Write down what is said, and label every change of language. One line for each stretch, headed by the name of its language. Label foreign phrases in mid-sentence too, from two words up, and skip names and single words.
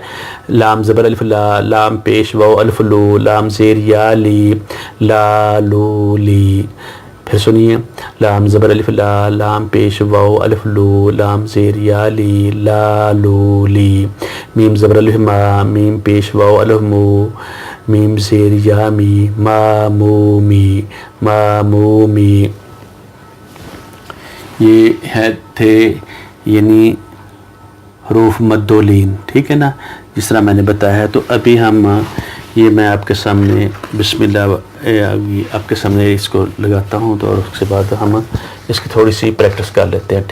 Urdu: لام زبر الف لا، لام پیش واو الف لو، لام زیر یا لی، لا لو لی. پھر سنیے. لام زبر الف لا، لام پیش واو الف لو، لام زیر یا لی، لا لو لی. میم زبر الف ما، میم پیش واو الف مو، میم زیر یا می، ما مو می، ما مو می. یہ تھے یعنی حروف مد و لین. ٹھیک ہے نا، جس طرح میں نے بتایا ہے. تو ابھی ہم یہ میں آپ کے سامنے
Arabic: بسم اللہ
Urdu: آپ کے سامنے اس کو لگاتا ہوں، تو اور اس کے بعد ہم اس کی تھوڑی سی پریکٹس کر لیتے ہیں.